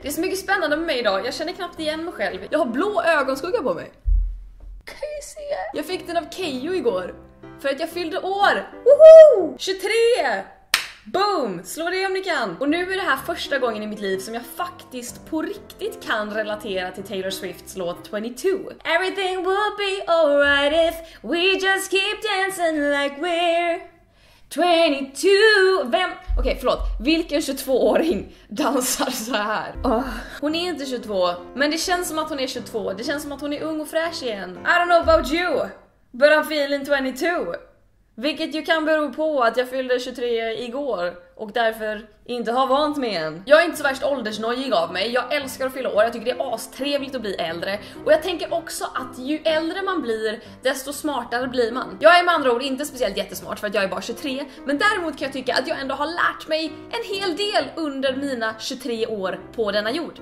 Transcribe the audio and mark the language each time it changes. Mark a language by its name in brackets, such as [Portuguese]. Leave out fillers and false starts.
[Swedish] Det är så mycket spännande med mig idag. Jag känner knappt igen mig själv. Jag har blå ögonskugga på mig. Kan jag se? Jag fick den av Keyyo igår. För att jag fyllde år. Woho! 23! Boom! Slå det om ni kan. Och nu är det här första gången i mitt liv som jag faktiskt på riktigt kan relatera till Taylor Swifts låt 22. [English] Everything will be alright if we just keep dancing like we're 22. [Swedish] Okej, förlåt. Vilken 22-åring dansar så här? Hon är inte 22, men det känns som att hon är 22. Det känns som att hon är ung och fräsch igen. [English] I don't know about you, but I'm feeling 22. [Swedish] Vilket ju kan bero på att jag fyllde 23 igår och därför inte har vant mig än. Jag är inte så värst åldersnojig av mig. Jag älskar att fylla år. Jag tycker det är astrevligt att bli äldre. Och jag tänker också att ju äldre man blir, desto smartare blir man. Jag är med andra ord inte speciellt jättesmart för att jag är bara 23. Men däremot kan jag tycka att jag ändå har lärt mig en hel del under mina 23 år på denna jord.